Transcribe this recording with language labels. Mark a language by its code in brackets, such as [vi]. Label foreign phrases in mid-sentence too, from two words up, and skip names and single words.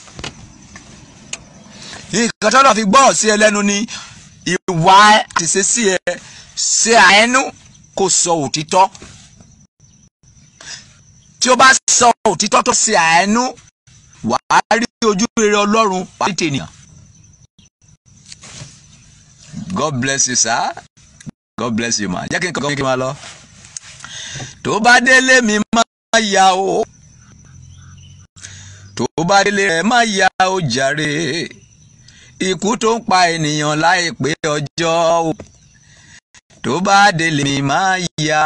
[yo] nǹkan tó lọ́ọ́ fi gbọ́rọ̀ sí ẹ lẹ́nu ni ìwà àti ṣe sí ẹ ṣe àánú kò sọ òtítọ́ tí ó bá sọ òtítọ́ tó ṣe àánú wàá rí ojú rere Ọlọ́run wàá rí tènìyàn. [en] God bless you, sir. God bless you, man. [yo] Jẹ́ kí n kọ́ kí n máa lọ. Tó bá délé mi máa yá o. Tó bá délé rẹ̀ máa yá o jàre. Ikú tó ń pa ènìyàn láìpẹ́ ọjọ́ o. Tó bá délé mi máa yá.